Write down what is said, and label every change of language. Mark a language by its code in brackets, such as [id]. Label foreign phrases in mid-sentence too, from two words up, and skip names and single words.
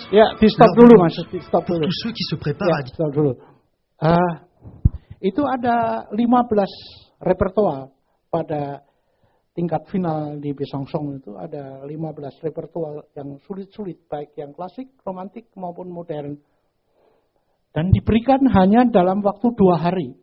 [id] ya, stop dulu Mas, stop [fr] pour [id] dulu. [fr] tous ceux qui se préparent [id] Ya, stop dulu. Itu ada 15 repertoire pada tingkat final di Besançon itu ada 15 repertoire yang sulit-sulit, baik yang klasik, romantik maupun modern. Dan diberikan hanya dalam waktu 2 hari.